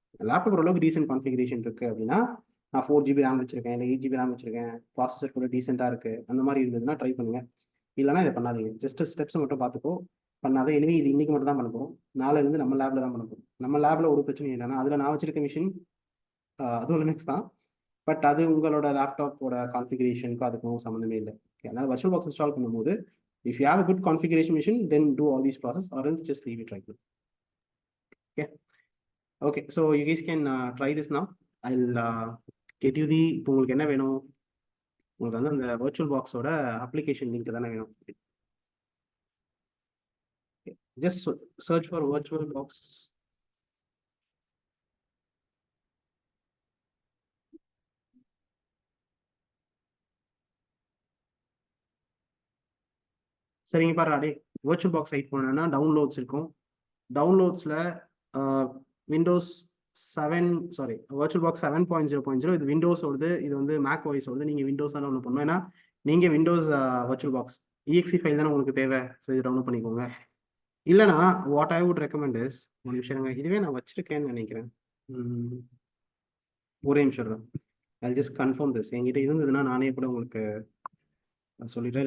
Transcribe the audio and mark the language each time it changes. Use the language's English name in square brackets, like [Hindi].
[Tamil] Laptop ஓரளவுக்கு decent configuration இருக்குது அப்படின்னா, நான் 4 GB ரேம் வச்சிருக்கேன், இல்லை 8 GB ரேம் வச்சிருக்கேன், ப்ராசஸர் கூட டீசெண்டாக இருக்குது, அந்த மாதிரி இருந்ததுன்னா ட்ரை பண்ணுங்க. இல்லைனா இதை பண்ணாதீங்க. ஜஸ்ட் ஸ்டெப்ஸ் மட்டும் பார்த்துக்கோ, பண்ணாத. எனவே இது இன்னைக்கு மட்டும் தான் பண்ண போகிறோம், நாளையிலேருந்து நம்ம லேபில் தான் பண்ண போகிறோம். நம்ம லேபில் ஒரு பிரச்சனையும் இல்லைன்னா, அதில் நான் வச்சிருக்க மிஷின் அதுவும் லினக்ஸ் தான், பட் அது உங்களோட லேப்டாப்போட கான்ஃபிகரேஷனுக்கும் அதுக்கும் சம்மந்தமே இல்லை. ஓகே அதனால் வர்ச்சுவல் பாக்ஸ் இன்ஸ்டால் பண்ணும்போது, [English] if you have a good configuration machine, then do all these process, or else just leave it right now. Okay okay so you guys can try this now. I'll get you the [Tamil] இப்போ உங்களுக்கு என்ன வேணும், உங்களுக்கு வந்து அந்த virtual பாக்ஸோட application link தானே வேணும். [English] just search for virtual box. [Tamil] சரிங்க பாரு அடே, virtual box site போனேன்னா டவுன்லோட்ஸ் இருக்கும். டவுன்லோட்ஸில் விண்டோஸ் 7 சாரி virtual box 7.0.0 இது விண்டோஸோடது, இது வந்து மேக் ஓஎஸோடது. நீங்கள் விண்டோஸ் தானே ஒன்று பண்ணணும், ஏன்னா நீங்கள் Windows virtual box exe file தானே உங்களுக்கு தேவை. ஸோ இது டவுன்லோட் பண்ணிக்கோங்க. இல்லைனா [English] what I would recommend is, [Tamil] ஒரு நிமிஷம் இதுவே நான் வச்சிருக்கேன்னு நினைக்கிறேன். ஒரே நிமிஷம் [English] I'll just confirm this. [Tamil] என்கிட்ட இருந்ததுன்னா நானே கூட உங்களுக்கு சொல்லிடுறேன்.